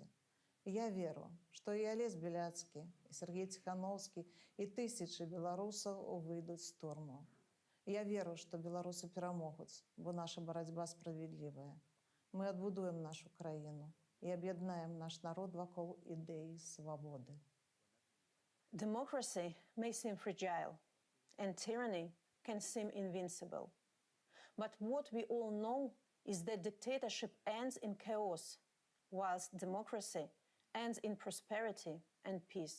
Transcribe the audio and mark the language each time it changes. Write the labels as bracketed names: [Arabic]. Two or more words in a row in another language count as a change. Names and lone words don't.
[Belarusian] Я веру, што і Алесь Беляцкі, і Сергей Ціхановскі, і тысячы беларусаў выйдуць з турму. Я веру, што беларусы перамогуць, бо наша барацьба справядлівая. Мы адбудуем нашу краіну і аб'яднаем наш народ вакол ідэі свабоды. [English] Democracy may seem fragile, and tyranny can seem invincible. But what we all know is that dictatorship ends in chaos, whilst democracy ends in prosperity and peace.